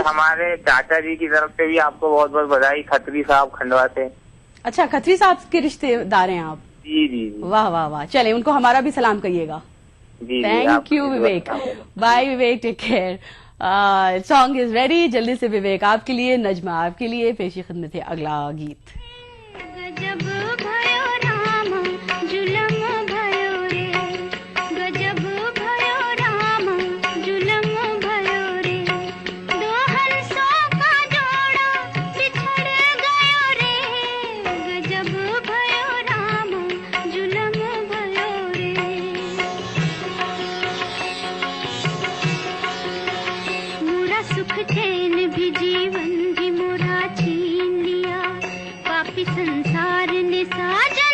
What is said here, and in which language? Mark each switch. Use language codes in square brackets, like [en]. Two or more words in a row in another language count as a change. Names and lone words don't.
[hi] हमारे चाचा जी की तरफ से भी आपको बहुत बहुत बधाई, खत्री साहब खंडवा से। अच्छा, खत्री साहब के रिश्तेदार हैं आप? जी जी जी। वाह वाह वाह, चले उनको हमारा भी सलाम कहिएगा। जी [en] Thank you Vivek. Bye Vivek, take care. song is ready, [hi] जल्दी से विवेक आपके लिए, नजमा आपके लिए पेशी खिदमत है अगला गीत। गजब भयो राम जुलम भयो रे, गजब भयो राम जुलम भयो रे, दो हंसों का जोड़ा बिछड़ गयो रे, गजब भयो राम जुलम भयो रे। मोरा सुख चैन भी जीवन भी मोरा छीन लिया, पापी संसार ने साजन